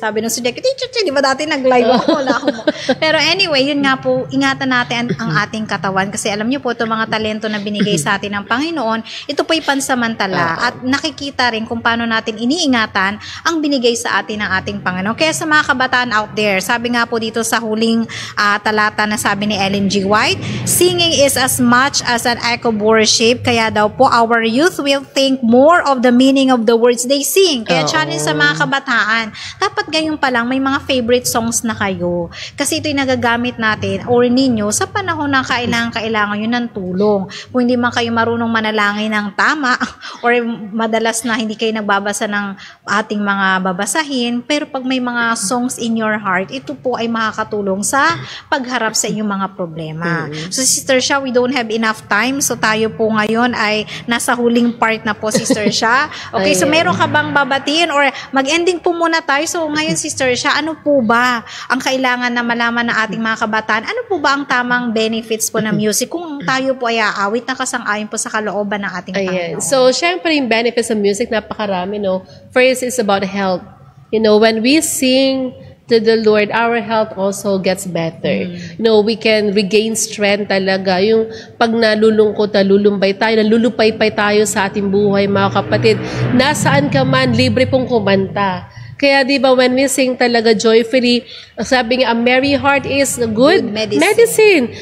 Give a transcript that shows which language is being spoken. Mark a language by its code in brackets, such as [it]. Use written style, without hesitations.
[tl] Sabi ng student, di ba dati nag-live ako, wala akong Pero anyway, yun nga po, ingatan natin ang ating katawan kasi alam niyo po, itong mga talento na binigay sa atin ng Panginoon, ito po'y pansamantala at nakikita rin kung paano natin iniingatan ang binigay sa atin ng ating Panginoon. Kaya sa mga kabataan out there, sabi nga po dito sa huling talata na sabi ni Ellen G. [en] White, singing is as much as an act of worship, [tl] kaya daw po [en] our youth will think more of the meaning of the words they sing. [tl] Kaya challenge sa mga kabataan, dapat ganyan pa lang may mga favorite songs na kayo. Kasi ito'y nagagamit natin or ninyo sa panahon na kailangan yun ng tulong. Kung hindi man kayo marunong manalangin ng tama or madalas na hindi kayo nagbabasa ng ating mga babasahin, pero pag may mga [en] songs in your heart, [tl] ito po ay makakatulong sa pagharap sa inyong mga problema. [en] So Sister Sha, we don't have enough time. [tl] So tayo po ngayon ay nasa huling part na po, Sister Sha. Okay, so meron ka bang babatiin or mag-ending po muna tayo. So ngayon, Sister Sha, ano po ba ang kailangan na malaman ng ating mga kabataan? Ano po ba ang tamang benefits po ng music kung tayo po ay aawit na kasang-ayon po sa kalooban ng ating Panginoon? So syempre yung benefits ng music, napakarami, no? [en] First is about health. You know, when we sing to the Lord, our health also gets better. You know, we can regain strength [tl] talaga. Yung pag nalulungkot, nalulumbay tayo, nalulupay-pay tayo sa ating buhay, mga kapatid. Nasaan ka man, libre pong kumanta. Kaya di ba [en] when we sing [tl] talaga joyfully, sabi nga, [en] a merry heart is good medicine.